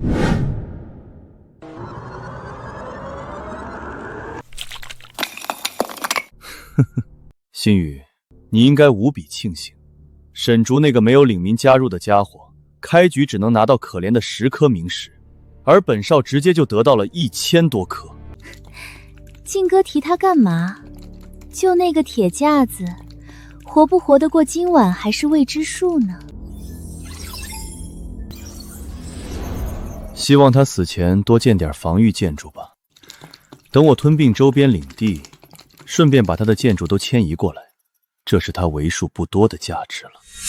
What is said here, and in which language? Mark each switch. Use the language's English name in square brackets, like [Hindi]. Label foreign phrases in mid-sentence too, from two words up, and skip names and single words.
[Chinese] 呵呵，心雨，你应该无比庆幸，沈竹那个没有领民加入的家伙，開局只能拿到可憐的10顆冥石，而本少直接就得到了1000多顆。靖哥提他幹嘛？就那个鐵架子，活不活得過今晚還是未知數呢。希望他死前多建點防禦建築吧。等我吞併周邊領地，順便把他的建築都遷移過來，這是他為數不多的價值了。